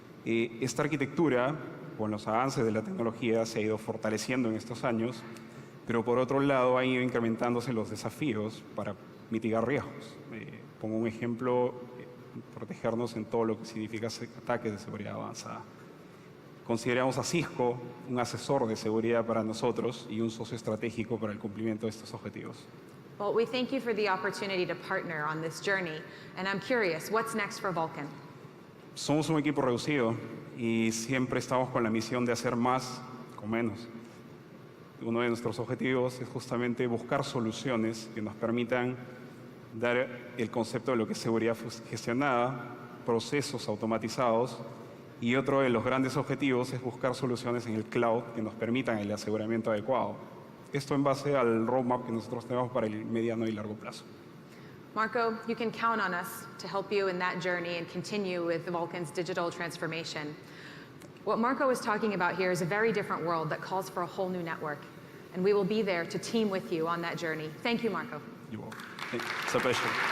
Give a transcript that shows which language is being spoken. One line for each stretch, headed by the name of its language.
Spanish: Esta arquitectura, con los avances de la tecnología, se ha ido fortaleciendo en estos años, pero por otro lado han ido incrementándose los desafíos para mitigar riesgos. Pongo un ejemplo, protegernos en todo lo que significa ataques de seguridad avanzada. Consideramos a Cisco un asesor de seguridad para nosotros y un socio estratégico para el cumplimiento de estos objetivos.
English: Well, we thank you for the opportunity to partner on this journey, and I'm curious, what's next for Vulcan?
Spanish: Somos un equipo reducido y siempre estamos con la misión de hacer más con menos. Uno de nuestros objetivos es justamente buscar soluciones que nos permitan dar el concepto de lo que es seguridad gestionada, procesos automatizados, y otro de los grandes objetivos es buscar soluciones en el cloud que nos permitan el aseguramiento adecuado. Esto en base al roadmap que nosotros tenemos para el mediano y largo plazo.
English: Marco, you can count on us to help you in that journey and continue with Vulcan's digital transformation. What Marco is talking about here is a very different world that calls for a whole new network, and we will be there to team with you on that journey. Thank you, Marco. You're welcome. It's a pleasure.